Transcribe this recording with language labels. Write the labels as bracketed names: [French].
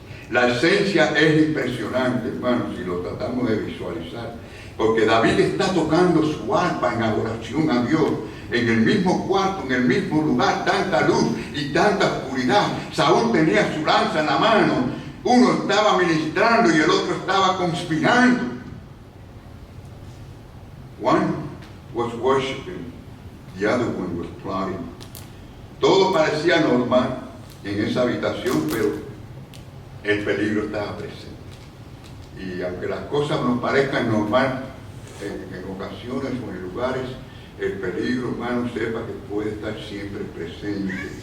[Spanish] La esencia es impresionante, hermanos, si lo tratamos de visualizar, porque David está tocando su arpa en adoración a Dios, en el mismo cuarto, en el mismo lugar, tanta luz y tanta oscuridad. Saúl tenía su lanza en la mano, uno estaba ministrando y el otro estaba conspirando. [English] One was worshiping, the other one was plotting. [Spanish] Todo parecía normal en esa habitación, pero el peligro estaba presente. Y aunque las cosas nos parezcan normal en ocasiones o en lugares, el peligro, hermano, sepa que puede estar siempre presente.